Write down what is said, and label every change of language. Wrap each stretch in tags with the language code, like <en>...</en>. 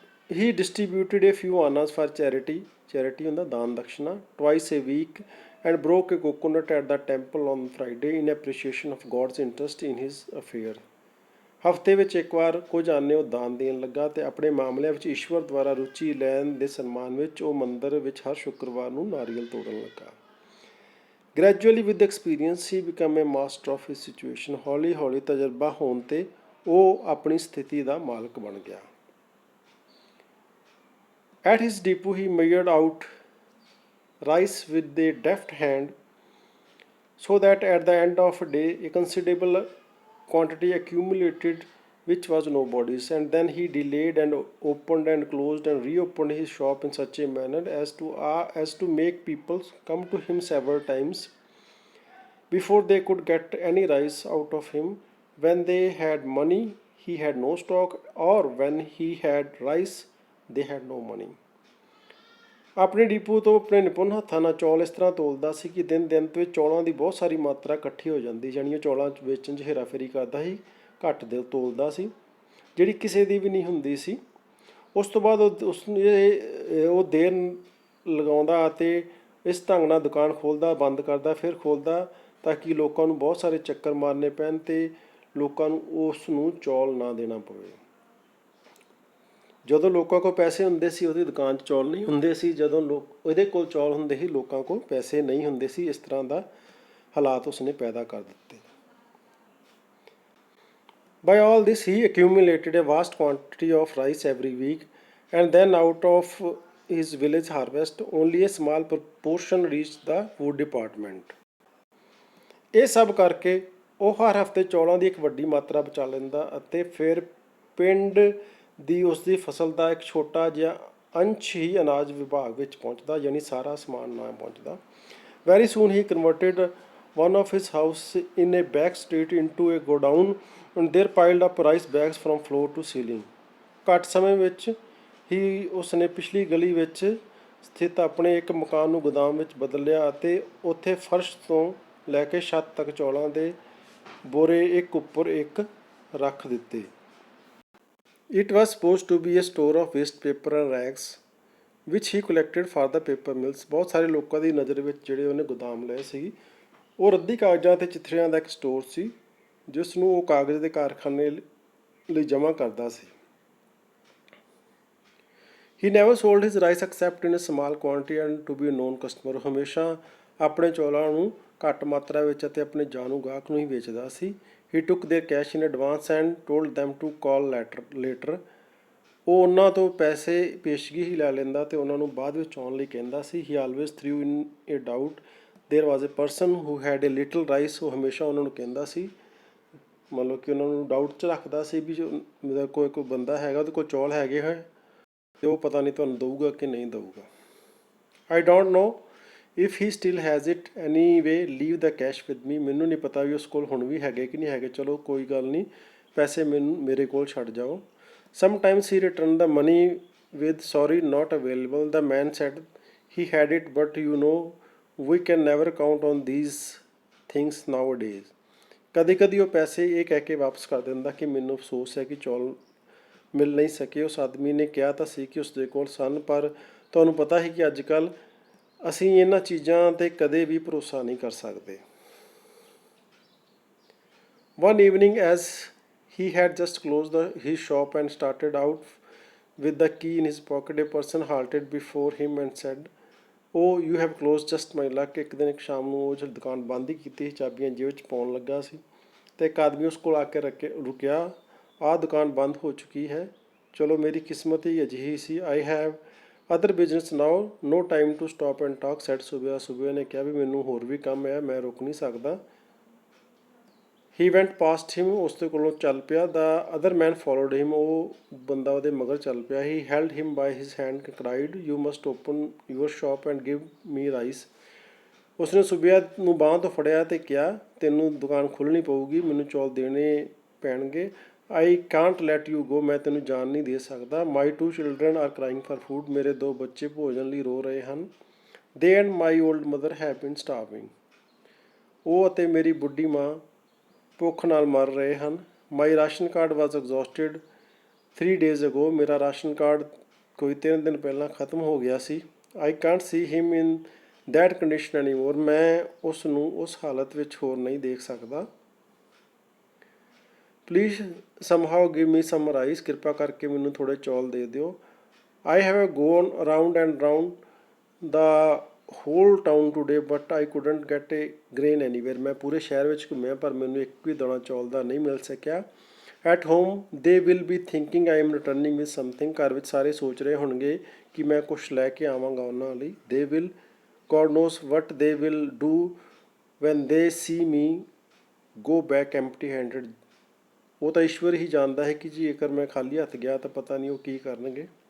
<en>He distributed a few annas for charity. Charity</en> <pa>ਹੁੰਦਾ ਦਾਨ ਦਕਸ਼ਨਾ,</pa> <en>twice a week, and broke a coconut at the temple on Friday in appreciation of God's interest in his affair.</en> <pa>ਹਫ਼ਤੇ ਵਿੱਚ ਇੱਕ ਵਾਰ ਕੁਝ ਆਨੇ ਉਹ ਦਾਨ ਦੇਣ ਲੱਗਾ ਅਤੇ ਆਪਣੇ ਮਾਮਲਿਆਂ ਵਿੱਚ ਈਸ਼ਵਰ ਦੁਆਰਾ ਰੁਚੀ ਲੈਣ ਦੇ ਸਨਮਾਨ ਵਿੱਚ ਉਹ ਮੰਦਰ ਵਿੱਚ ਹਰ ਸ਼ੁੱਕਰਵਾਰ ਨੂੰ ਨਾਰੀਅਲ ਤੋੜਨ ਲੱਗਾ।</pa> <en>Gradually with experience he become a master of his situation.</en> <pa>ਹੌਲੀ ਹੌਲੀ ਤਜਰਬਾ ਹੋਣ 'ਤੇ ਉਹ ਆਪਣੀ ਸਥਿਤੀ ਦਾ ਮਾਲਕ ਬਣ ਗਿਆ।</pa> <en>At his depot he measured out rice with a deft hand so that at the end of a day a considerable quantity accumulated which was nobody's, and then he delayed and opened and closed and reopened his shop in such a manner as to make people come to him several times before they could get any rice out of him. When they had money he had no stock, or when he had rice they had no money.</en> <pa>ਆਪਣੇ depot ਤੋਂ ਆਪਣੇ ਨਿਪੁੰਨ ਹੱਥਾਂ ਨਾਲ ਚੌਲ ਇਸ ਤਰ੍ਹਾਂ ਤੋਲਦਾ ਸੀ ਕਿ ਦਿਨ ਵਿੱਚ ਚੌਲਾਂ ਦੀ ਬਹੁਤ ਸਾਰੀ ਮਾਤਰਾ ਇਕੱਠੀ ਹੋ ਜਾਂਦੀ, ਜਾਣੀ ਉਹ ਚੌਲਾਂ ਵੇਚਣ 'ਚ ਹੇਰਾਫੇਰੀ ਕਰਦਾ ਸੀ, ਘੱਟ ਦਿਲ ਤੋਲਦਾ ਸੀ, ਜਿਹੜੀ ਕਿਸੇ ਦੀ ਵੀ ਨਹੀਂ ਹੁੰਦੀ ਸੀ। ਉਸ ਤੋਂ ਬਾਅਦ ਉਹ ਦੇਰ ਲਗਾਉਂਦਾ ਅਤੇ ਇਸ ਢੰਗ ਨਾਲ ਦੁਕਾਨ ਖੋਲ੍ਹਦਾ, ਬੰਦ ਕਰਦਾ, ਫਿਰ ਖੋਲ੍ਹਦਾ, ਤਾਂ ਕਿ ਲੋਕਾਂ ਨੂੰ ਬਹੁਤ ਸਾਰੇ ਚੱਕਰ ਮਾਰਨੇ ਪੈਣ ਅਤੇ ਲੋਕਾਂ ਨੂੰ ਉਸ ਨੂੰ ਚੌਲ ਨਾ ਦੇਣਾ ਪਵੇ। ਜਦੋਂ ਲੋਕਾਂ ਕੋਲ ਪੈਸੇ ਹੁੰਦੇ ਸੀ ਉਹਦੀ ਦੁਕਾਨ 'ਚ ਚੌਲ ਨਹੀਂ ਹੁੰਦੇ ਸੀ, ਜਦੋਂ ਉਹਦੇ ਕੋਲ ਚੌਲ ਹੁੰਦੇ ਸੀ ਲੋਕਾਂ ਕੋਲ ਪੈਸੇ ਨਹੀਂ ਹੁੰਦੇ ਸੀ। ਇਸ ਤਰ੍ਹਾਂ ਦਾ ਹਾਲਾਤ ਉਸਨੇ ਪੈਦਾ ਕਰ ਦਿੱਤੇ।</pa> <en>By all this he accumulated a vast quantity of rice every week, and then out of his village harvest only a small proportion reached the food department.</en> <pa>ਇਹ ਸਭ ਕਰਕੇ ਉਹ ਹਰ ਹਫ਼ਤੇ ਚੌਲਾਂ ਦੀ ਇੱਕ ਵੱਡੀ ਮਾਤਰਾ ਬਚਾ ਲੈਂਦਾ ਅਤੇ ਫਿਰ ਪਿੰਡ ਦੀ ਉਸਦੀ ਫਸਲ ਦਾ ਇੱਕ ਛੋਟਾ ਜਿਹਾ ਅੰਸ਼ ਹੀ ਅਨਾਜ ਵਿਭਾਗ ਵਿੱਚ ਪਹੁੰਚਦਾ, ਯਾਨੀ ਸਾਰਾ ਸਮਾਨ ਨਾ ਪਹੁੰਚਦਾ।</pa> <en>Very soon he converted one of his house in a back street into a godown, and there piled up rice bags from floor to ceiling.</en> <pa>ਘੱਟ ਸਮੇਂ ਵਿੱਚ ਹੀ ਉਸਨੇ ਪਿਛਲੀ ਗਲੀ ਵਿੱਚ ਸਥਿਤ ਆਪਣੇ ਇੱਕ ਮਕਾਨ ਨੂੰ ਗੋਦਾਮ ਵਿੱਚ ਬਦਲ ਲਿਆ ਅਤੇ ਉੱਥੇ ਫਰਸ਼ ਤੋਂ ਲੈ ਕੇ ਛੱਤ ਤੱਕ ਚੌਲਾਂ ਦੇ ਬੋਰੇ ਇੱਕ ਉੱਪਰ ਇੱਕ ਰੱਖ ਦਿੱਤੇ।</pa> <en>It was supposed to be a store of waste paper and rags which he collected for the paper mills.</en> <pa>ਬਹੁਤ ਸਾਰੇ ਲੋਕਾਂ ਦੀ ਨਜ਼ਰ ਵਿੱਚ ਜਿਹੜੇ ਉਹਨੇ ਗੋਦਾਮ ਲਏ ਸੀ, ਉਹ ਰੱਦੀ ਕਾਗਜ਼ਾਂ ਅਤੇ ਚਿੱਥੜਿਆਂ ਦਾ ਇੱਕ ਸਟੋਰ ਸੀ ਜਿਸ ਨੂੰ ਉਹ ਕਾਗਜ਼ ਦੇ ਕਾਰਖਾਨੇ ਲਈ ਜਮ੍ਹਾਂ ਕਰਦਾ ਸੀ।</pa> <en>He never sold his rice except in a small quantity and to be a known customer.</en> <pa>ਹਮੇਸ਼ਾ ਆਪਣੇ ਚੌਲਾਂ ਨੂੰ ਘੱਟ ਮਾਤਰਾ ਵਿੱਚ ਅਤੇ ਆਪਣੇ ਜਾਣੂ ਗਾਹਕ ਨੂੰ ਹੀ ਵੇਚਦਾ ਸੀ।</pa> <en>He took their cash in advance and told them to call later.</en> <pa>ਉਹ ਉਹਨਾਂ ਤੋਂ ਪੈਸੇ ਪੇਸ਼ਗੀ ਹੀ ਲੈ ਲੈਂਦਾ ਅਤੇ ਉਹਨਾਂ ਨੂੰ ਬਾਅਦ ਵਿੱਚ ਆਉਣ ਲਈ ਕਹਿੰਦਾ ਸੀ।</pa> <en>He always threw in a doubt there was a person who had a little rice.</en> <pa>ਉਹ ਹਮੇਸ਼ਾ ਉਹਨਾਂ ਨੂੰ ਕਹਿੰਦਾ ਸੀ, ਮਤਲਬ ਕਿ ਉਹਨਾਂ ਨੂੰ ਡਾਊਟ 'ਚ ਰੱਖਦਾ ਸੀ ਵੀ ਜੋ ਕੋਈ ਬੰਦਾ ਹੈਗਾ ਉਹਦੇ ਕੋਲ ਚੌਲ ਹੈਗੇ ਹੈ ਅਤੇ ਉਹ ਪਤਾ ਨਹੀਂ ਤੁਹਾਨੂੰ ਦਊਗਾ ਕਿ ਨਹੀਂ ਦਊਗਾ।</pa> <en>I don't know if he still has it, anyway leave the cash with me.</en> <pa>ਮੈਨੂੰ ਨਹੀਂ ਪਤਾ ਵੀ ਉਸ ਕੋਲ ਹੁਣ ਵੀ ਹੈਗੇ ਕਿ ਨਹੀਂ ਹੈਗੇ, ਚਲੋ ਕੋਈ ਗੱਲ ਨਹੀਂ, ਪੈਸੇ ਮੇਰੇ ਕੋਲ ਛੱਡ ਜਾਓ।</pa> <en>Sometimes he returned the money with sorry not available. The man said he had it, but you know we can never count on these things nowadays.</en> <pa>ਕਦੇ ਕਦੀ ਉਹ ਪੈਸੇ ਇਹ ਕਹਿ ਕੇ ਵਾਪਸ ਕਰ ਦਿੰਦਾ ਕਿ ਮੈਨੂੰ ਅਫਸੋਸ ਹੈ ਕਿ ਚੌਲ ਮਿਲ ਨਹੀਂ ਸਕੇ। ਉਸ ਆਦਮੀ ਨੇ ਕਿਹਾ ਤਾਂ ਸੀ ਕਿ ਉਸਦੇ ਕੋਲ ਸਨ, ਪਰ ਤੁਹਾਨੂੰ ਪਤਾ ਹੈ ਕਿ ਅੱਜ ਕੱਲ੍ਹ ਅਸੀਂ ਇਹਨਾਂ ਚੀਜ਼ਾਂ 'ਤੇ ਕਦੇ ਵੀ ਭਰੋਸਾ ਨਹੀਂ ਕਰ ਸਕਦੇ।</pa> <en>One evening, as he had just closed his shop and started out with the key in his pocket, a person halted before him and said, "Oh, you have closed just my luck."</en> <pa>ਇੱਕ ਦਿਨ ਇੱਕ ਸ਼ਾਮ ਨੂੰ ਉਹ ਜਿਹੜੀ ਦੁਕਾਨ ਬੰਦ ਹੀ ਕੀਤੀ ਸੀ, ਚਾਬੀਆਂ ਜੇਬ ਵਿੱਚ ਪਾਉਣ ਲੱਗਾ ਸੀ, ਅਤੇ ਇੱਕ ਆਦਮੀ ਉਸ ਕੋਲ ਆ ਕੇ ਰੁਕਿਆ। ਆਹ ਦੁਕਾਨ ਬੰਦ ਹੋ ਚੁੱਕੀ ਹੈ, ਚਲੋ ਮੇਰੀ ਕਿਸਮਤ ਹੀ ਅਜਿਹੀ ਸੀ।</pa> <en>I have other business now, no time to stop and talk, said Subiya.</en> <pa>ਸੁਬਿਆ ਨੇ ਕਿਹਾ ਵੀ ਮੈਨੂੰ ਹੋਰ ਵੀ ਕੰਮ ਹੈ, ਮੈਂ ਰੁਕ ਨਹੀਂ ਸਕਦਾ।</pa> <en>He went past him,</en> <pa>ਉਸ ਦੇ ਕੋਲੋਂ ਚੱਲ ਪਿਆ।</pa> <en>The other man followed him,</en> <pa>ਉਹ ਬੰਦਾ ਉਹਦੇ ਮਗਰ ਚੱਲ ਪਿਆ।</pa> <en>He held him by his hand and cried, "You must open your shop and give me rice."</en> <pa>ਉਸਨੇ ਸੁਬਿਆ ਨੂੰ ਬਾਂਹ ਤੋਂ ਫੜਿਆ ਅਤੇ ਕਿਹਾ, ਤੈਨੂੰ ਦੁਕਾਨ ਖੋਲ੍ਹਣੀ ਪਊਗੀ, ਮੈਨੂੰ ਚੌਲ ਦੇਣੇ ਪੈਣਗੇ।</pa> <en>I can't let you go,</en> <pa>ਮੈਂ ਤੈਨੂੰ ਜਾਣ ਨਹੀਂ ਦੇ ਸਕਦਾ।</pa> <en>My 2 children are crying for food,</en> <pa>ਮੇਰੇ 2 ਬੱਚੇ ਭੋਜਨ ਲਈ ਰੋ ਰਹੇ ਹਨ।</pa> <en>They and my old mother have been starving,</en> <pa>ਉਹ ਅਤੇ ਮੇਰੀ ਬੁੱਢੀ ਮਾਂ ਭੁੱਖ ਨਾਲ ਮਰ ਰਹੇ ਹਨ।</pa> <en>My ration card was exhausted 3 days ago,</en> <pa>ਮੇਰਾ ਰਾਸ਼ਨ ਕਾਰਡ ਕੋਈ 3 ਦਿਨ ਪਹਿਲਾਂ ਖਤਮ ਹੋ ਗਿਆ ਸੀ।</pa> <en>I can't see him in that condition anymore,</en> <pa>ਮੈਂ ਉਸ ਨੂੰ ਉਸ ਹਾਲਤ ਵਿੱਚ ਹੋਰ ਨਹੀਂ ਦੇਖ ਸਕਦਾ।</pa> <en>Please somehow give me some rice,</en> <pa>ਕਿਰਪਾ ਕਰਕੇ ਮੈਨੂੰ ਥੋੜ੍ਹੇ ਚੌਲ ਦੇ ਦਿਓ।</pa> <en>I have gone around and round the whole town today, but I couldn't get a grain anywhere,</en> <pa>ਮੈਂ ਪੂਰੇ ਸ਼ਹਿਰ ਵਿੱਚ ਘੁੰਮਿਆ ਪਰ ਮੈਨੂੰ ਇੱਕ ਵੀ ਦਾਣਾ ਚੌਲ ਦਾ ਨਹੀਂ ਮਿਲ ਸਕਿਆ।</pa> <en>At home they will be thinking I am returning with something,</en> <pa>ਘਰ ਵਿੱਚ ਸਾਰੇ ਸੋਚ ਰਹੇ ਹੋਣਗੇ ਕਿ ਮੈਂ ਕੁਛ ਲੈ ਕੇ ਆਵਾਂਗਾ ਉਹਨਾਂ ਲਈ।</pa> <en>They will, God knows what they will do when they see me go back empty handed,</en> <pa>ਉਹ ਤਾਂ ਈਸ਼ਵਰ ਹੀ ਜਾਣਦਾ ਹੈ ਕਿ ਜੇਕਰ ਮੈਂ ਖਾਲੀ ਹੱਥ ਗਿਆ ਤਾਂ ਪਤਾ ਨਹੀਂ ਉਹ ਕੀ ਕਰਨਗੇ।</pa>